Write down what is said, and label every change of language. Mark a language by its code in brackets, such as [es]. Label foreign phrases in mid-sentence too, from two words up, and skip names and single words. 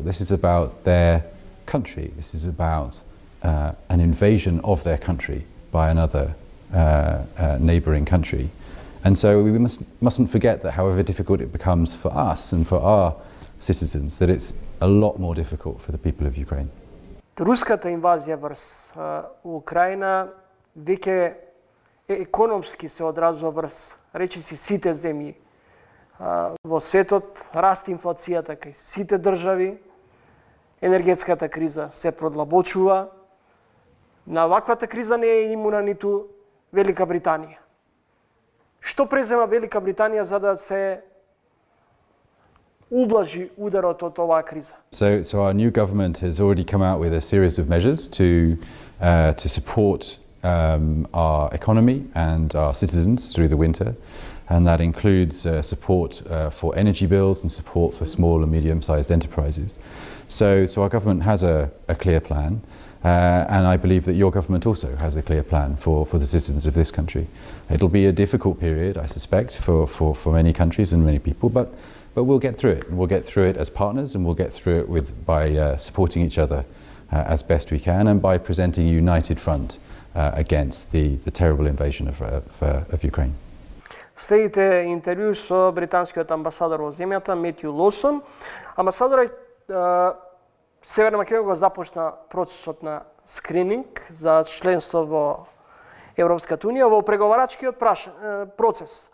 [en] This is about their country. This is about an invasion of their country by another neighbouring country. And so we mustn't forget that however difficult it becomes for us and for our citizens, that it's a lot more difficult for the people of Ukraine. [mk] Руската инвазија врз Украина веќе економски се одразува врз речиси сите земји во светот, расте инфлацијата кај сите држави, енергетската криза се продлабочува. На ваквата криза не е имуна ниту Велика Британија. Што презема Велика Британија за да се ублажи ударот од оваа криза? [en] So our new government has already come out with a series of measures to support our economy and our citizens through the winter, and that includes support for energy bills and support for small and medium-sized enterprises. So our government has a clear plan, and I believe that your government also has a clear plan for the citizens of this country. It'll be a difficult period, I suspect, for many countries and many people, but we'll get through it. We'll get through it as partners, and we'll get through it by supporting each other as best we can, and by presenting a united front against the terrible invasion of Ukraine. [mk] Следите интервју со британскиот амбасадор во земјата Метју Лосон. Амбасадорот Северна Македонија го започна процесот на скрининг за членство во Европската унија во преговарачкиот процес.